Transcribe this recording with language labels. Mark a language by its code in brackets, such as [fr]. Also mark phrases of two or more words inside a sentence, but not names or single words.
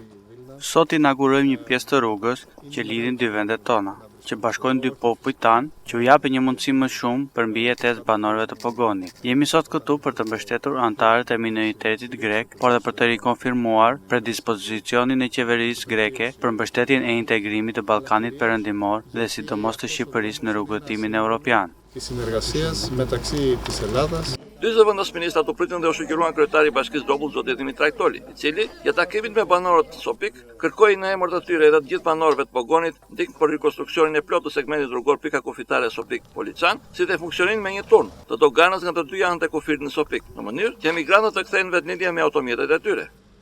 [sq] Sot inaugurojmë një pjesë të rrugës që lidhin dy vendet tona, që bashkojnë dy popujt tanë, që u japin një mundësi më shumë për mbi jetesë banorëve të Pogonit. Jemi sot këtu për të mbështetur anëtarët e minoritetit grek, por dhe për të rikonfirmuar predispozicionin e qeverisë greke për mbështetjen e integrimit të Ballkanit Perëndimor dhe sidomos të Shqipërisë në rrugëtimin evropian. [el] Της συνεργασίας μεταξύ της Ελλάδας. [sq] Dy zëvendës ministrat u pritën dhe u shoqëruan kryetari i Bashkisë Dropull zoti Dimitra Toli, i cili gjatë takimit me banorët të Sopik kërkoi në emër të tyre dhe të gjithë banorëve të Pogonit ndihmë për rikonstruksionin e plotë të segmentit rrugor pika kufitare Sopik Poliçan, si dhe funksionimin me një turn të doganës nga të dy anët e kufirit në Sopik, në mënyrë që emigrantët të kthehen vetëlindje me automjetet e tyre.